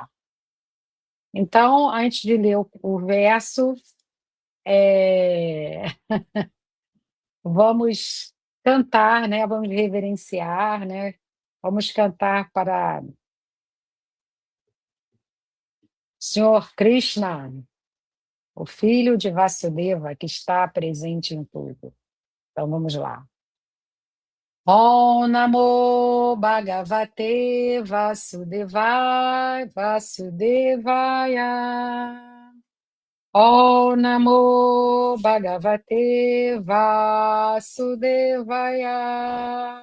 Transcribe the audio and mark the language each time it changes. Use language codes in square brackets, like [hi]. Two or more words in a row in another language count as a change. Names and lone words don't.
[pt] Então, antes de ler o verso, é, vamos cantar, né? Vamos reverenciar, né? Vamos cantar para Senhor Krishna, o filho de Vasudeva, que está presente em tudo. Então vamos lá. [sa] ॐ नमो भगवते वासुदेवाय वासुदेवाय. ॐ नमो भगवते वासुदेवाय.